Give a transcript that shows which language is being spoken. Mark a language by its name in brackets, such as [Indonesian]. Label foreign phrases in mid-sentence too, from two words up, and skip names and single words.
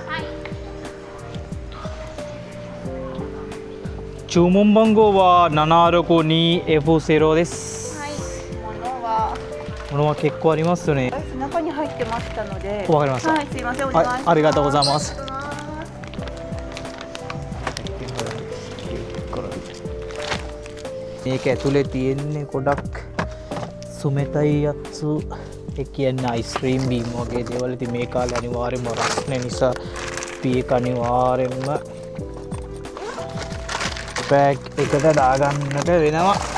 [Japanese] 注文番号は762F0です。はい。物は結構ありますよね。中に入ってましたので。わかりました。はい、すいません、お願いします。ありがとうございます。 [Sinhala] මේක ඇතුලේ තියෙන්නේ ගොඩක් සුමෙතයි යත්සු ඒ කියන්නේ අයිස්ක්‍රීම් බීම් වගේ දේවල්. ඉතින් මේ කාලේ අනිවාර්යෙන්ම රස්නේ නිසා අපි ඒක අනිවාර්යෙන්ම බෑග් එකට දාගන්නට වෙනවා.